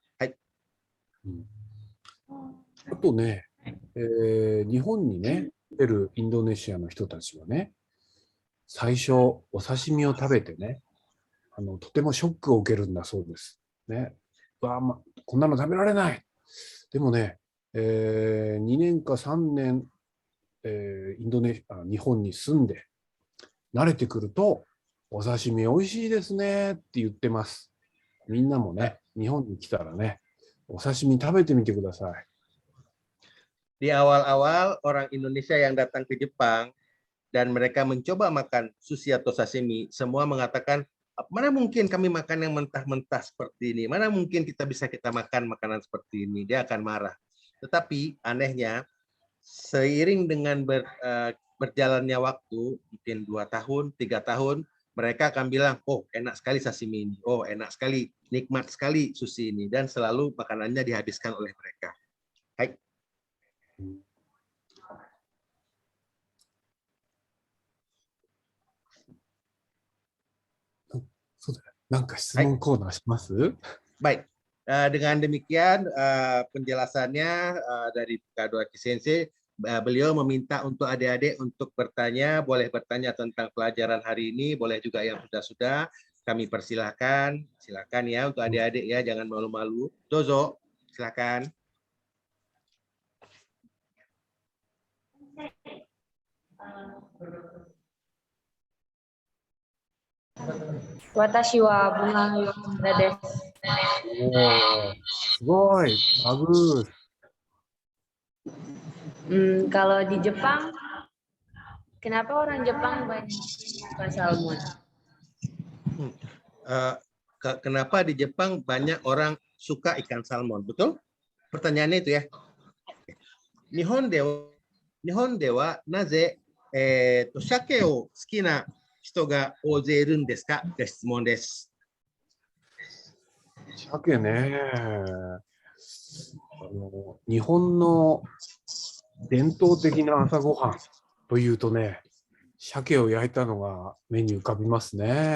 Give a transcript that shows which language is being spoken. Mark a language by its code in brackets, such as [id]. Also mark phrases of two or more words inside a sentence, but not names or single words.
[ja] Hai. あとね、日本にね、来てるインドネシアの人たちはね、最初お刺身を食べてね、とてもショックを受けるんだそうです。ね、こんなの食べられない。でもね、2年か3年、日本に住んで慣れてくると、お刺身美味しいですねって言ってます。みんなもね、日本に来たらね、お刺身食べてみてください。 [id] Di awal-awal orang Indonesia yang datang ke Jepang dan mereka mencoba makan sushi atau sashimi, semua mengatakan, mana mungkin kami makan yang mentah-mentah seperti ini? Mana mungkin kita makan makanan seperti ini? Dia akan marah. Tetapi anehnya, seiring dengan berjalannya waktu, mungkin 2 tahun, 3 tahun, mereka akan bilang, oh enak sekali sashimi ini, oh enak sekali, nikmat sekali sushi ini, dan selalu makanannya dihabiskan oleh mereka. Hai. [ja] そうだよ。なんか質問コーナーします？ [id] Baik, dengan demikian penjelasannya dari Kak Doaki Sensei, beliau meminta untuk adik-adik untuk bertanya, boleh bertanya tentang pelajaran hari ini, boleh juga yang sudah-sudah, kami persilahkan, silakan ya untuk adik-adik ya, jangan malu-malu. Dozo, silakan. [ja] Watashi wa bunga Yoshida desu. [id] Oh, すごい。bagus. Kalau di Jepang, kenapa orang Jepang banyak suka salmon? Kenapa di Jepang banyak orang suka ikan salmon? Betul? Pertanyaannya itu ya. [ja] 日本ではなぜ鮭を好きな人が大勢いるですか? が質問です。鮭ね。日本の伝統的な朝ごはんというとね、鮭を焼いたのが目に浮かびますね。